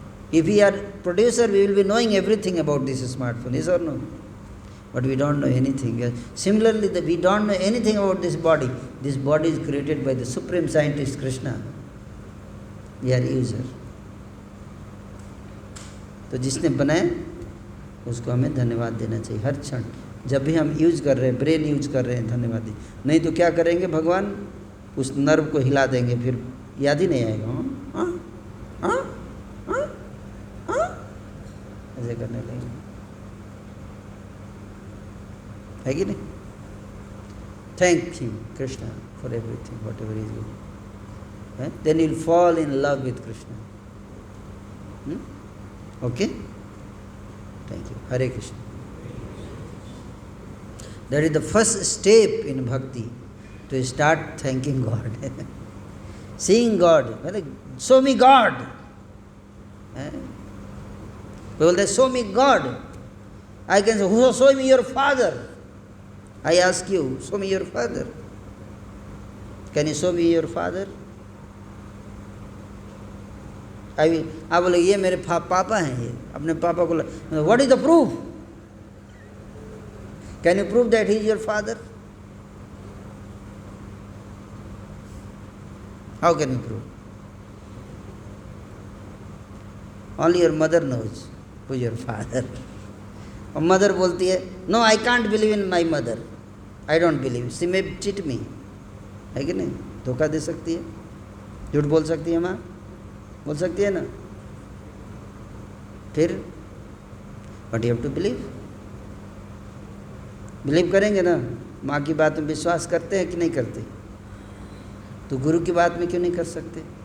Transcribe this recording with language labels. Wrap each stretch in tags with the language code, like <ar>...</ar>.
<en>If we are producer, we will be knowing everything about this smartphone, yes or no? but we don't know anything. Similarly, we don't know anything about this body. This body is created by the Supreme Scientist Krishna. We are user.</en> <hi>तो जिसने बनाया उसको हमें धन्यवाद देना चाहिए हर क्षण. जब भी हम यूज कर रहे हैं, ब्रेन यूज कर रहे हैं, धन्यवाद दें. नहीं तो क्या करेंगे भगवान? उस नर्व को हिला देंगे, फिर याद ही नहीं आएगा. हाँ हाँ हाँ हाँ ऐसे करने लगेंगे, है कि नहीं?</hi> <en>Thank you, Krishna, for everything, whatever is good. Then you'll fall in love with Krishna. Okay? Thank you. Hare Krishna. That is the first step in bhakti, to start thanking God. Seeing God. Show me God. People say, show me God. I can say, show me your father. I ask you, show me your father. Can you show me your father?</en> <hi>आप बोले ये मेरे पापा हैं, ये अपने पापा को.</hi> <en>What is the proof? Can you prove that he is your father? How can you prove? Only your mother knows who is your father.</en> <hi>और mother बोलती है,</hi> <en>no, I can't believe in my mother. I don't believe. She may cheat me.</en> <hi>है कि नहीं? धोखा दे सकती है, झूठ बोल सकती है माँ, बोल सकती है ना. फिर</hi> <en>but you have to believe</en> <hi>करेंगे ना. माँ की बात में विश्वास करते हैं कि नहीं करते? तो गुरु की बात में क्यों नहीं कर सकते?</hi>